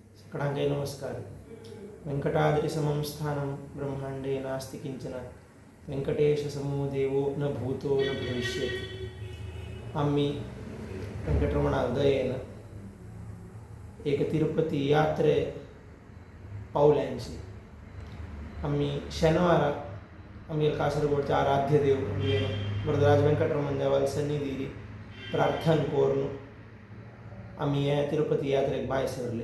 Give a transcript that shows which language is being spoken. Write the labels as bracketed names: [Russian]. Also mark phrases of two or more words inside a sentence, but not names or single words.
[Konkani] कडांगै नमस्कार। [Sanskrit] वेंकटाद्रिसमं स्थानं ब्रह्मांडे नास्ति किंचन वेंकटेशसमो देवो न भूतो न भविष्यति। [Konkani] आम्ही वेंकटरमणा दयेन एक तिरुपती यात्रे पावल्यांची आम्ही शनिवार आम्ही कासरगोडचे आराध्य देव वरदराज वेंकटरमण देवाला सन्निधी प्रार्थना करून आम्ही या तिरुपती यात्रेक भायर सरले।